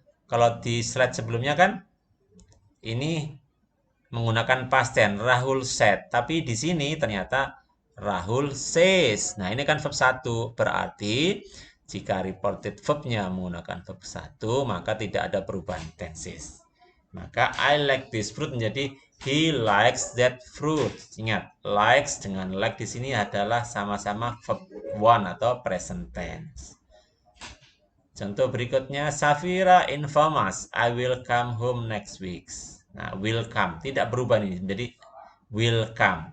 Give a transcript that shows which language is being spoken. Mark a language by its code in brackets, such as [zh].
[id] Kalau di slide sebelumnya kan ini menggunakan past tense, Rahul said. Tapi di sini ternyata Rahul says. Nah, ini kan verb 1. Berarti jika reported verb-nya menggunakan verb 1, maka tidak ada perubahan tenses. Maka [en] I like this fruit [id] menjadi [en] he likes that fruit. [id] Ingat, likes dengan like di sini adalah sama-sama verb 1 atau present tense. Contoh berikutnya, [en] Safira inform us, I will come home next week. [id] Nah, will come tidak berubah nih, jadi will come.